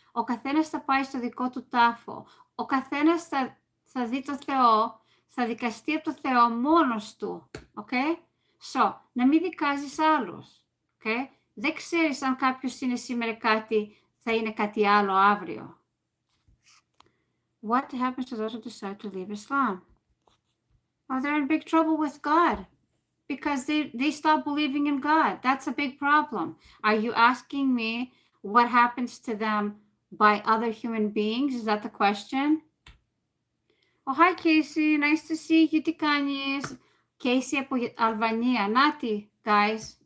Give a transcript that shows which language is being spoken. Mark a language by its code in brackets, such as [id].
[el] Ο καθένας θα πάει στο δικό του τάφο. Ο καθένας θα δει το Θεό, θα δικαστεί από το Θεό μόνος του. Okay? Να μην δικάζεις άλλους. Okay? Δεν ξέρεις αν κάποιος είναι σήμερα κάτι, θα είναι κάτι άλλο αύριο. [en] What happens to those who decide to leave Islam? Well, they're in big trouble with God because they stop believing in God. That's a big problem. Are you asking me what happens to them by other human beings? Is that the question? Hi Casey, nice to see you. [el] Τι κάνεις? Casey από Αλβανία. Νάτι, guys.